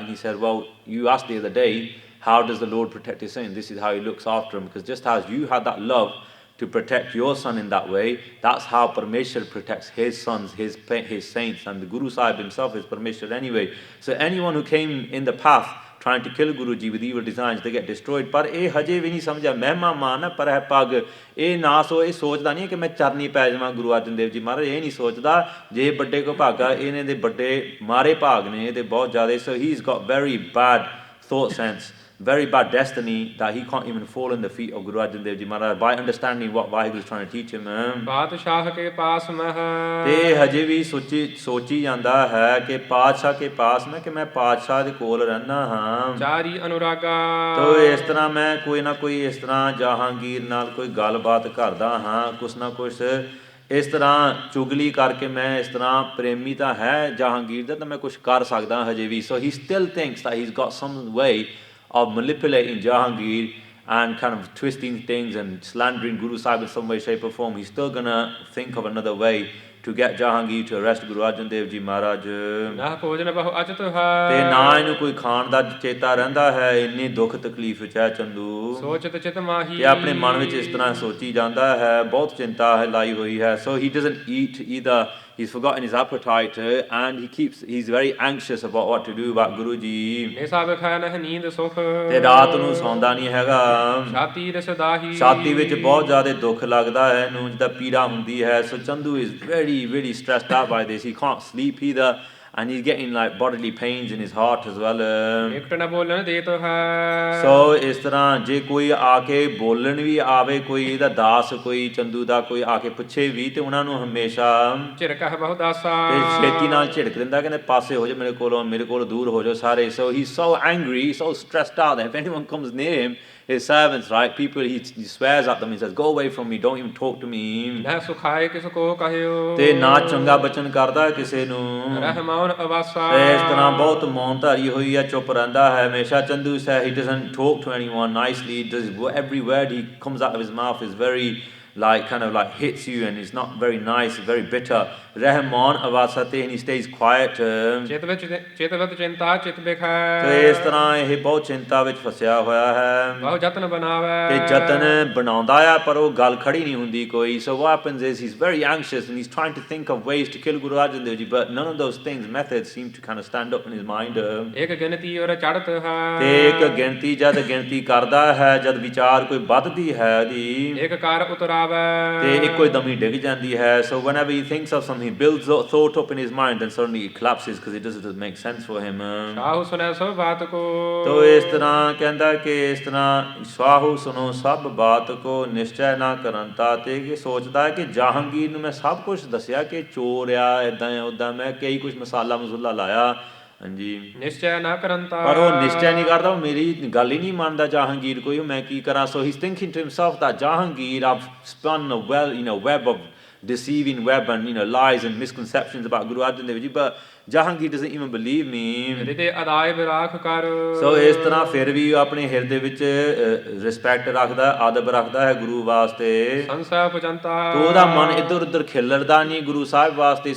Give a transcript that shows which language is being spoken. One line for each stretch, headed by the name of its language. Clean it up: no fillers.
English: And he said, well, you asked the other day, how does the Lord protect his saint? This is how he looks after him. Because just as you had that love to protect your son in that way, that's how Parmeshwar protects his sons, his saints. And the Guru Sahib himself is Parmeshwar anyway. So anyone who came in the path trying to kill Guru Ji with evil designs, they get destroyed.
Punjabi: ਪਰ ਇਹ ਹਜੇ ਵੀ ਨਹੀਂ ਸਮਝਿਆ, ਮਹਿਮਾ ਮਾਨ ਪਰ ਹੈ ਪੱਗ। ਇਹ ਇਹ ਸੋਚਦਾ ਨਹੀਂ ਕਿ ਮੈਂ ਚਰਨੀ ਪੈ ਜਾਵਾਂ ਗੁਰੂ ਅਰਜਨ ਦੇਵ ਜੀ ਮਹਾਰਾਜ, ਇਹ ਨਹੀਂ ਸੋਚਦਾ। ਜੇ ਵੱਡੇ ਕੋ ਭਾਗਾ, ਇਹਨਾਂ ਦੇ ਵੱਡੇ ਮਾਰੇ ਭਾਗ ਨੇ ਇਹਦੇ ਬਹੁਤ ਜ਼ਿਆਦਾ।
English: So he's got very bad thought sense, very bad destiny, that he can't even fall in the feet of Guru Arjun Dev Ji Maharaj by understanding what Vaheguru is trying to teach him.
Punjabi: ਪਾਤਸ਼ਾਹ ਕੇ ਪਾਸ ਮਹ, ਤੇ ਹਜੇ ਵੀ ਸੋਚੀ ਜਾਂਦਾ ਹੈ ਕਿ ਪਾਤਸ਼ਾਹ ਕੇ ਪਾਸ ਮੈਂ, ਕਿ ਮੈਂ ਪਾਤਸ਼ਾਹ ਦੇ ਕੋਲ ਰਹਿੰਦਾ ਹਾਂ। ਚਾਰੀ ਅਨੁਰਾਗਾ, ਤੋ ਇਸ ਤਰ੍ਹਾਂ ਮੈਂ ਕੋਈ ਨਾ ਕੋਈ ਇਸ ਤਰ੍ਹਾਂ ਜਹਾਂਗੀਰ ਨਾਲ ਕੋਈ ਗੱਲਬਾਤ ਕਰਦਾ ਹਾਂ, ਕੁਛ ਨਾ ਕੁਛ ਇਸ ਤਰ੍ਹਾਂ ਚੁਗਲੀ ਕਰਕੇ ਮੈਂ ਇਸ ਤਰ੍ਹਾਂ ਪ੍ਰੇਮੀ ਤਾਂ ਹੈ ਜਹਾਂਗੀਰ ਦਾ, ਤਾਂ ਮੈਂ ਕੁਛ ਕਰ ਸਕਦਾ ਹਜੇ ਵੀ। So he still thinks that he's got some way of manipulating Jahangir and kind of twisting things and slandering Guru Sahib in some way, shape or form. He's still going to think of another way to get Jahangir to arrest Guru Arjun Dev Ji Maharaj. ਨਾ ਭੋਜਨ ਬਹੁ ਅਚਤ ਹੈ, ਤੇ ਨਾ ਇਹਨੂੰ ਕੋਈ ਖਾਣ ਦਾ ਚੇਤਾ ਰਹਿੰਦਾ ਹੈ, ਇੰਨੀ ਦੁੱਖ ਤਕਲੀਫ ਵਿੱਚ ਹੈ ਚੰਦੂ। ਸੋਚਤ ਚਿਤ ਮਾਹੀ, ਤੇ ਆਪਣੇ ਮਨ ਵਿੱਚ ਇਸ ਤਰ੍ਹਾਂ ਸੋਚੀ ਜਾਂਦਾ ਹੈ, ਬਹੁਤ ਚਿੰਤਾ ਹੈ ਲਾਈ ਹੋਈ ਹੈ।
English: So he doesn't eat either. He's forgotten his appetite, and he's very anxious about what to do about Guru Ji.
Punjabi: ਨਿਸਾ ਵਿਖਾਇਆ ਨਹਿ ਨੀਂਦ ਸੁਖ, ਤੇ ਰਾਤ ਨੂੰ ਸੌਂਦਾ ਨਹੀਂ ਹੈਗਾ। ਛਾਤੀ ਰਸ ਦਾਹੀ, ਛਾਤੀ ਵਿੱਚ ਬਹੁਤ ਜ਼ਿਆਦਾ ਦੁੱਖ ਲੱਗਦਾ ਹੈ ਇਹਨੂੰ, ਜਿੱਦਾਂ ਪੀੜਾ ਹੁੰਦੀ ਹੈ।
English: So Chandu is very stressed out by this. He can't sleep either, and he's getting like bodily pains in his heart as well.
Punjabi: ਇਕਟ ਨ ਬੋਲਣ ਦੇ ਤੋ ਹੈ। So ਇਸ ਤਰ੍ਹਾਂ ਜੇ ਕੋਈ ਆ ਕੇ ਬੋਲਣ ਵੀ ਆਵੇ, ਕੋਈ ਇਹਦਾ ਦਾਸ, ਕੋਈ ਚੰਦੂ ਦਾ ਕੋਈ ਆ ਕੇ ਪੁੱਛੇ ਵੀ, ਤੇ ਉਹਨਾਂ ਨੂੰ ਹਮੇਸ਼ਾ ਝਿੜਕਹ ਬਹੁ ਦਾਸਾ, ਤੇ ਛੇਤੀ ਨਾਲ ਝਿੜਕ ਦਿੰਦਾ, ਕਹਿੰਦੇ ਪਾਸੇ ਹੋ ਜਾਓ ਮੇਰੇ ਕੋਲੋਂ ਦੂਰ ਹੋ ਜਾਓ ਸਾਰੇ।
English: So he's so angry, so stressed out that if anyone comes near him, his servants, right? People, he swears at them. He says, "Go away from me. Don't even talk to me."
Punjabi: ਨਾ ਸੁਖਾਏ ਕਿਸ ਕੋ ਕਹਿਓ ਤੇ ਨਾ ਚੰਗਾ ਬਚਨ ਕਰਦਾ ਕਿਸੇ ਨੂੰ। ਰਹਿਮਾਨ ਅਵਾਸਾ ਤੇ ਇਸ ਤਰ੍ਹਾਂ ਬਹੁਤ ਮੌਨ ਧਾਰੀ ਹੋਈ ਹੈ, ਚੁੱਪ ਰਹਿੰਦਾ ਹੈ ਹਮੇਸ਼ਾ।
English: Chandu Shah, he doesn't talk to anyone nicely. Does every word he comes out of his mouth is very kind of like hits you, and it's not very nice, very bitter.
Punjabi: Rahman avasate,
English: and he stays quiet.
Punjabi: ਚਿਤ ਵਿੱਚ ਚਿੰਤਾ ਚਿਤ ਬਿਖੈ ਤੇ ਇਸ ਤਰ੍ਹਾਂ ਇਹ ਬਹੁਤ ਚਿੰਤਾ ਵਿੱਚ ਫਸਿਆ ਹੋਇਆ ਹੈ। ਬਹੁ ਯਤਨ ਬਣਾਵੇ ਤੇ ਯਤਨ ਬਣਾਉਂਦਾ ਆ ਪਰ ਉਹ ਗੱਲ ਖੜੀ ਨਹੀਂ ਹੁੰਦੀ ਕੋਈ।
English: So what happens is he's very anxious and he's trying to think of ways to kill Guru Arjun Dev Ji, but none of those things, methods seem to kind of stand up in his mind.
Punjabi: ਇੱਕ ਗਿਣਤੀ ਔਰ ਚੜ੍ਹਤ ਹੈ ਤੇ ਇੱਕ ਗਿਣਤੀ ਜਦ ਗਿਣਤੀ ਕਰਦਾ ਹੈ, ਜਦ ਵਿਚਾਰ ਕੋਈ ਵੱਧਦੀ ਹੈ ਦੀ ਇੱਕ ਕਾਰ ਉਤਰਾਵੇ ਤੇ ਇੱਕੋ ਦਮ ਹੀ ਡਿੱਗ ਜਾਂਦੀ ਹੈ।
English: So whenever he thinks of something, he builds thought up in his mind, then suddenly it collapses because it doesn't make sense for him.
Punjabi: Sahu ਸੁਣੈ ਸਭ ਬਾਤ ਕੋ ਤੋ ਇਸ ਤਰ੍ਹਾਂ ਕਹਿੰਦਾ ਕਿ ਇਸ ਤਰ੍ਹਾਂ ਸਾਹੂ ਸੁਣੋ ਸਭ ਬਾਤ ਕੋ ਨਿਸ਼ਚੈ ਨਾ ਕਰੰਤਾ। ਤੇ ਇਹ ਸੋਚਦਾ ਹੈ ਕਿ ਜਹਾਂਗੀਰ ਨੂੰ ਮੈਂ ਸਭ ਕੁਝ ਦੱਸਿਆ ਕਿ ਚੋਰ ਆ, ਇੱਦਾਂ ਉੱਦਾਂ, ਮੈਂ ਕਈ ਕੁਝ ਮਸਾਲਾ ਮਸੂਲਾ ਲਾਇਆ। ਹਾਂਜੀ ਨਿਸ਼ਚੈ ਨਾ ਕਰੰਤਾ ਪਰ ਉਹ ਨਿਸ਼ਚੈ ਨਹੀਂ ਕਰਦਾ, ਉਹ ਮੇਰੀ ਗੱਲ ਹੀ ਨਹੀਂ ਮੰਨਦਾ ਜਹਾਂਗੀਰ ਕੋਈ, ਮੈਂ ਕੀ ਕਰਾਂ।
English: So he's thinking to himself that Jahangir, I've spun a web of deceiving web and lies and misconceptions about Guru Arjan Dev Ji, but Jahangir doesn't even believe me.
Punjabi: ਤੇ ਅਦਾਇ ਵਿਰਾਖ ਕਰ So ਇਸ ਤਰ੍ਹਾਂ ਫਿਰ ਵੀ ਆਪਣੇ ਹਿਰਦੇ ਵਿੱਚ ਰਿਸਪੈਕਟ ਰੱਖਦਾ, ਆਦਬ ਰੱਖਦਾ ਹੈ ਗੁਰੂ ਵਾਸਤੇ। ਸੰਸਾ ਪਜੰਤਾ ਤੋ ਉਹਦਾ ਮਨ ਇੱਧਰ ਉੱਧਰ ਖਿਲਰਦਾ ਨਹੀਂ ਗੁਰੂ ਸਾਹਿਬ ਵਾਸਤੇ।